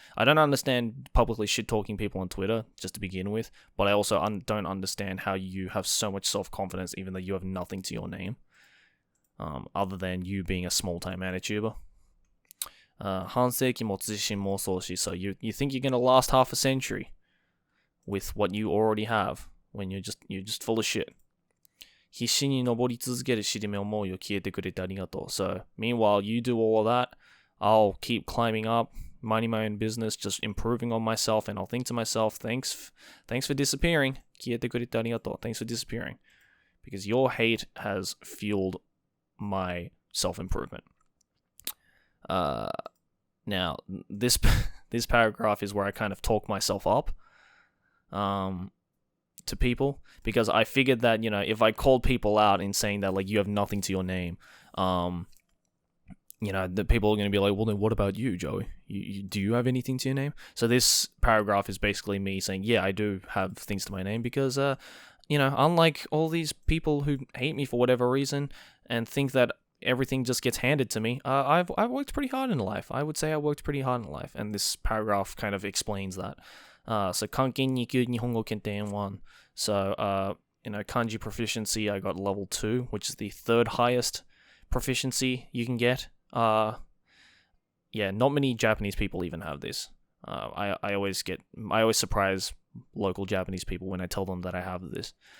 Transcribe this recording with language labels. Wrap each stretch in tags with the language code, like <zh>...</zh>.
<en>I don't understand publicly shit talking people on Twitter, just to begin with, but I also don't understand how you have so much self-confidence even though you have nothing to your name, other than you being a small-time manituber.</en> <ja>半世紀も自信妄想し,</ja> <en>so you think you're gonna last half a century with what you already have when you're just full of shit.</en> <ja>必死に登り続ける尻目思いを消えてくれてありがとう.</ja> <en>So, meanwhile, you do all of that, I'll keep climbing up, minding my own business, just improving on myself, and I'll think to myself, thanks for disappearing.</en> <ja>消えてくれてありがとう.</ja> <en>Thanks for disappearing. Because your hate has fueled my self-improvement. Now, this paragraph is where I kind of talk myself up to people, because I figured that, if I called people out in saying that, like, you have nothing to your name, the people are going to be like, well, then what about you, Joey? Do you have anything to your name? So this paragraph is basically me saying, yeah, I do have things to my name, because, unlike all these people who hate me for whatever reason and think that everything just gets handed to me, I've worked pretty hard in life. I would say I worked pretty hard in life, and this paragraph kind of explains that. So, 漢検2級日本語検定 N1. So, kanji proficiency, I got level 2, which is the third highest proficiency you can get. Yeah, not many Japanese people even have this. I always surprise local Japanese people when I tell them that I have this.</en>